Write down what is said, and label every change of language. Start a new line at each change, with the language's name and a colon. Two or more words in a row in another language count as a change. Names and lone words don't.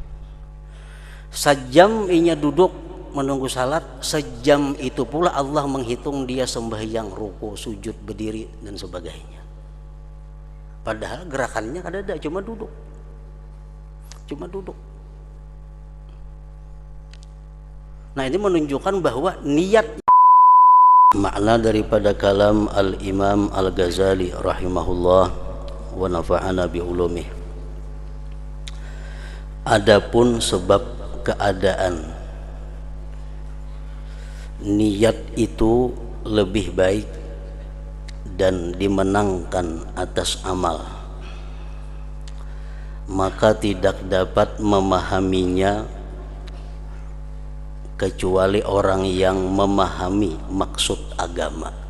Banjar: Sejam inya duduk menunggu salat, sejam itu pula Allah menghitung dia sembahyang, ruku, sujud, berdiri dan sebagainya. Padahal gerakannya kada ada, cuma duduk.
Indonesian: Nah, ini menunjukkan bahwa niat. Makna daripada kalam Al-Imam Al-Ghazali
Arabic: رحمه الله ونفعنا بعلومه.
Indonesian: Adapun sebab keadaan niat itu lebih baik dan dimenangkan atas amal, maka tidak dapat memahaminya kecuali orang yang memahami maksud agama.